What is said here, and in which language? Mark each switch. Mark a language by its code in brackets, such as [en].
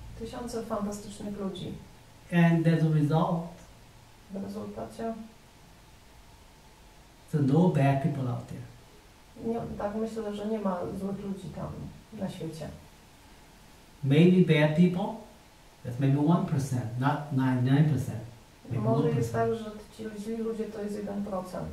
[pl] Tysiące fantastycznych ludzi. [en] And as a result, [pl] W rezultacie [en] so no bad people out there. [pl] tak myślę, że nie ma złych ludzi tam na świecie. [en] Maybe bad people, that's maybe 1%, not 99%. Maybe [pl] Może [en] 1%. [pl] jest tak, że ci źli ludzie to jest 1%.